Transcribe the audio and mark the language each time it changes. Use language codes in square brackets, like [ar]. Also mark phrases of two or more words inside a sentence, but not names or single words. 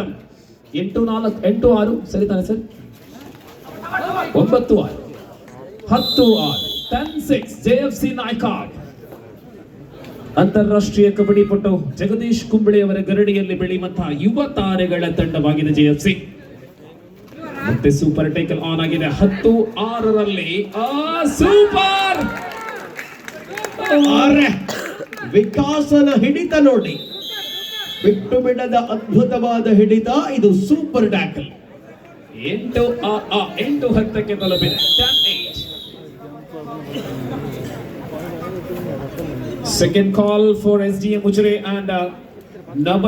[ml] 8-6 സരി തന്നെ സർ 9-6 10-6 10-6 JFC ನಾಯ್ಕಾಡ್. [kn] ಅಂತಾರಾಷ್ಟ್ರೀಯ ಕಬಡ್ಡಿ ಪಟು ಜಗದೀಶ್ ಕುಂಬಳೆ ಅವರ ಗರಡಿಯಲ್ಲಿ ಬೆಳೆಯುವಂತಹ ಯುವ ತಾರೆಗಳ ತಂಡವಾಗಿದೆ JFC. ಮತ್ತೆ [en] super tackle on [kn] ಆಗಿದೆ 10-6ರಲ್ಲಿ. ಸೂಪರ್ ವಿಕಾಸನ ಹಿಡಿತ ನೋಡಿ, ಬಿಟ್ಟು ಬಿಡದ ಅದ್ಭುತವಾದ ಹಿಡಿತ. ಇದು [en] super tackle. [kn] 8-10ಕ್ಕೆ ತಲುಪಿದೆ. 10-8. [en] Second call for SDM Ujre and